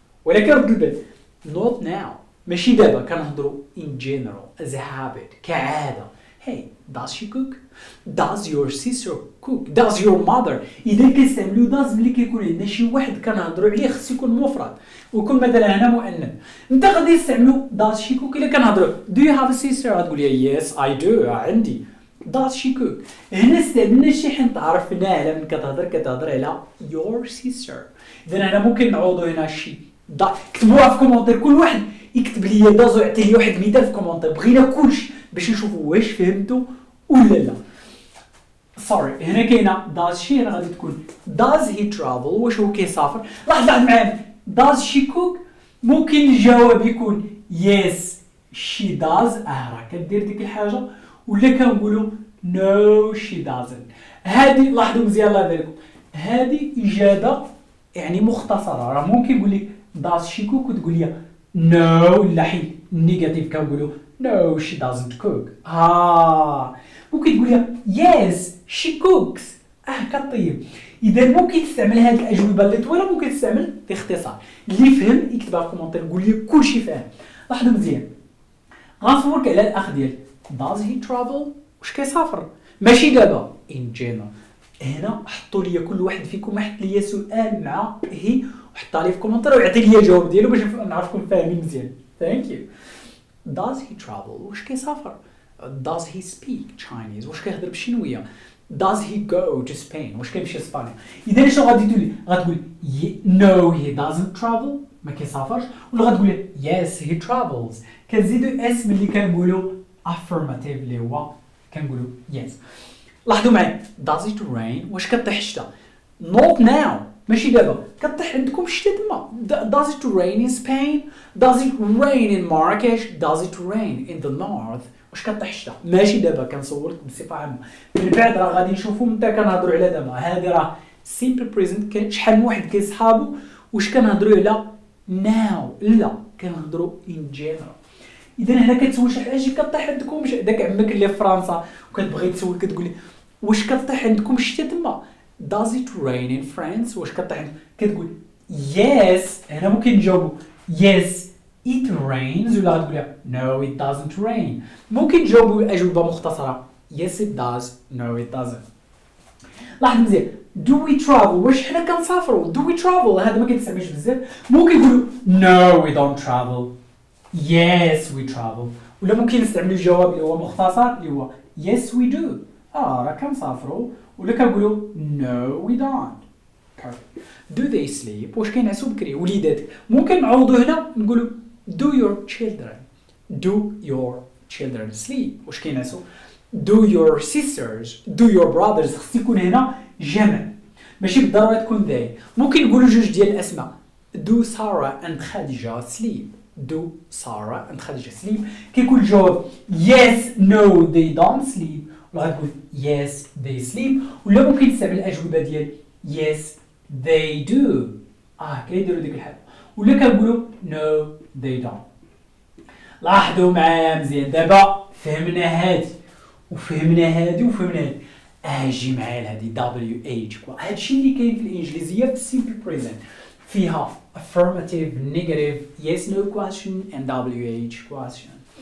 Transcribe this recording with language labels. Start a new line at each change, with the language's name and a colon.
Arabic: ولكن رد البال
English: not now،
Arabic: ماشي دابا، كنهضروا
English: in general as a habit،
Arabic: كعادة.
English: hey does she cook؟ does your sister cook؟ does your mother؟
Arabic: إذا كنستعملوا does ملي كيكون عندنا شي واحد كنهضروا عليه خص يكون مفرد، ويكون مثلا هنا مؤنث. انت غادي تستعملوا
English: does she cook
Arabic: إلا كنهضروا
English: do you have a sister؟
Arabic: غتقول لي
English: yes I do
Arabic: عندي.
English: does she cook؟
Arabic: هنا استعملنا شي حين تعرفنا على من كتهضر على your sister. إذا هنا ممكن نعوضوا هنا شي كتبوها في كومونتير، كل واحد يكتب لي داز ويعطي لي واحد مثال في كومونتير. بغينا كلشي باش نشوفوا واش فهمتوا ولا لا. سوري هنا كاينه does she، هنا غادي تكون
English: does he travel،
Arabic: واش هو كيسافر. لاحظ معايا
English: does she cook
Arabic: ممكن الجواب يكون
English: yes she does،
Arabic: راه كدير ديك الحاجه. ولا كنقولوا
English: no she doesn't.
Arabic: هذه لاحظوا مزيان الله يبارك لكم، هذه اجابه يعني مختصره. راه ممكن نقول لك
English: does she cook
Arabic: وتقول لي no، ولا حيت نيجاتيف كنقولوا
English: no she doesn't cook.
Arabic: ممكن تقول لي
English: yes she cooks،
Arabic: كطيب. اذا ممكن تستعمل هذه الاجوبه اللي طويله، ممكن تستعمل باختصار. اللي فهم يكتبها في كومونتير قول لي كلشي فاهم. لاحظوا مزيان، غنصورك على الاخ ديال
English: does he travel،
Arabic: واش كيسافر، ماشي دابا
English: in general.
Arabic: هنا حطوا لي كل واحد فيكم حط لي سؤال مع هي وحطها لي في كومونتير ويعطي لي الجواب ديالو باش نعرفكم فاهمين مزيان.
English: Thank you. does he travel
Arabic: واش كيسافر،
English: does he speak Chinese
Arabic: واش كيهضر بالشينويه،
English: does he go to Spain
Arabic: واش كيمشي لاسبانيا. اذا شنو غادي تقول لي؟ غتقول
English: no he doesn't travel
Arabic: ما كيسافرش، ولا غتقول لي
English: yes he travels.
Arabic: كنزيدوا اس ملي كنقولوا affirmative اللي هو كنقولوا yes. لاحظوا معايا
English: does it rain
Arabic: واش كطيح الشتا
English: not now
Arabic: ماشي دابا كطيح عندكم الشتا تما
English: does it rain in Spain does it rain in Marrakesh does it rain in the north
Arabic: واش كطيح الشتا ماشي دابا كنصورك بصفه عامه من بعد راه غادي نشوفوا متى كنهضروا على دابا هذه راه simple present كاين شحال من واحد كيصحابو واش كنهضروا على now لا كنهضروا
English: in general.
Arabic: اذا هنا كتسول شي حاجه كطيح عندكم داك عمك اللي في فرنسا وكتبغي تسول كتقول لي واش كطيح عندكم الشتا تما
English: does it rain in France
Arabic: واش كطيح كتقول yes هنا ممكن نجاوبوا
English: yes it rains
Arabic: ولا غتقول
English: no it doesn't rain.
Arabic: ممكن تجاوبوا اجوبه مختصره
English: yes it does no it doesn't.
Arabic: لاحظ مزيان
English: do we travel
Arabic: واش حنا كنسافروا do we travel هذا ما كيتسمعش بزاف ممكن نقولوا
English: no we don't travel yes we travel
Arabic: ولا ممكن نستعملوا الجواب اللي هو مختصر اللي هو
English: yes we do
Arabic: راه كنسافروا ولا كنقولوا
English: no we don't. perfect. do they sleep
Arabic: واش كينعسوا بكري وليداتك ممكن نعوضوا هنا نقولوا
English: do your children sleep
Arabic: واش كينعسوا
English: do your sisters do your brothers
Arabic: خص يكون هنا جمع ماشي بالضروره تكون they. ممكن نقولوا جوج ديال الاسماء
English: do Sarah and Khadija sleep
Arabic: do Sarah and Khadija sleep كيكون الجواب
English: yes no they don't sleep
Arabic: ولا غتقول
English: yes they sleep
Arabic: ولا ممكن تستعمل الاجوبه ديال
English: yes they do
Arabic: كيديروا ديك الحاله ولا كنقولوا
English: no they don't.
Arabic: لاحظوا معايا مزيان دابا فهمنا هادي وفهمنا هادي وفهمنا هادي اجي معايا لهادي WH هادشي اللي كاين في الانجليزيه في simple present فيها
English: affirmative negative yes no question and WH question.